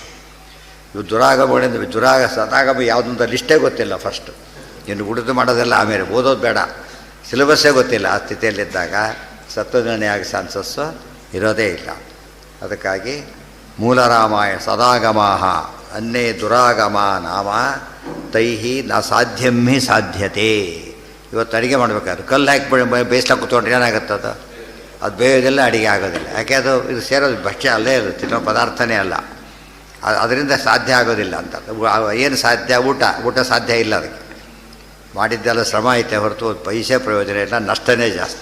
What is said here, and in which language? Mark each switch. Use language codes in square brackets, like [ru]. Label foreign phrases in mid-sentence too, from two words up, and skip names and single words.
[kn] ಇವು ದುರಾಗಮಗಳಿಂದ ಸದಾಗಮ ಯಾವುದಂತ ಲಿಸ್ಟೇ ಗೊತ್ತಿಲ್ಲ ಫಸ್ಟು. ಇನ್ನು ಉಳಿದು ಮಾಡೋದೆಲ್ಲ ಆಮೇಲೆ, ಓದೋದು ಬೇಡ, ಸಿಲೆಬಸ್ಸೇ ಗೊತ್ತಿಲ್ಲ. ಆ ಸ್ಥಿತಿಯಲ್ಲಿದ್ದಾಗ ಸತ್ವನಿರ್ಣಯ ಆಗಿ ಚಾನ್ಸಸ್ಸು ಇರೋದೇ ಇಲ್ಲ. [sa] ಅದಕ್ಕಾಗಿ ಮೂಲ ರಾಮಾಯಣ ಸದಾಗಮಾಹ ಅನ್ನೇ ದುರಾಗಮ ನಾಮ ತೈಹಿ ನ ಸಾಧ್ಯಂ ಹಿ ಸಾಧ್ಯತೆ. [kn] ಇವತ್ತು ಅಡುಗೆ ಮಾಡಬೇಕಾದ್ರೆ ಕಲ್ಲು ಹಾಕಿ ಬೇಯಿಸ್ಲಾಕ ಕೂತ್ಕೊಂಡ್ರೆ ಏನಾಗುತ್ತೆ? ಅದು ಬೇಯೋದಿಲ್ಲ, ಅಡುಗೆ ಆಗೋದಿಲ್ಲ. ಯಾಕೆ? ಅದು ಇದು ಸೇರೋದು ಭಕ್ಷ್ಯ ಅಲ್ಲೇ, ಅದು ತಿನ್ನೋ ಪದಾರ್ಥನೇ ಅಲ್ಲ. ಅದರಿಂದ ಸಾಧ್ಯ ಆಗೋದಿಲ್ಲ ಅಂತ. ಏನು ಸಾಧ್ಯ? ಊಟ ಸಾಧ್ಯ ಇಲ್ಲ. ಅದಕ್ಕೆ ಮಾಡಿದ್ದೆಲ್ಲ ಶ್ರಮ ಐತೆ ಹೊರತು ಪೈಸೆ ಪ್ರಯೋಜನ ಇಲ್ಲ, ನಷ್ಟನೇ ಜಾಸ್ತಿ.